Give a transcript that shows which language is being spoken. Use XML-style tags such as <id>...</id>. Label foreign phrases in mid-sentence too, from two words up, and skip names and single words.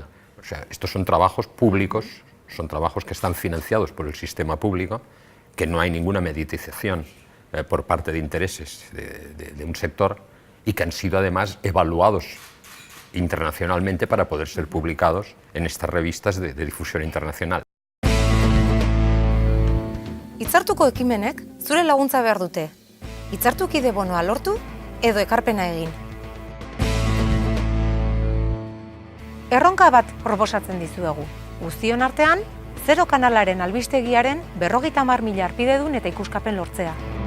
<es>O sea, estos son trabajos públicos, son trabajos que están financiados por el sistema público, que no hay ninguna mediatización por parte de intereses de un sector y que han sido además evaluados internacionalmente para poder ser publicados en estas revistas de difusión internacional.</es> <eu>Hitzartuko ekimenek zure laguntza behar dute. Hitzartukide bonoa lortu edo ekarpena egin. Erronka bat proposatzen dizuegu. Guztion artean, Zero kanalaren albistegiaren 50.000 harpidedun eta ikuskapen lortzea.</eu>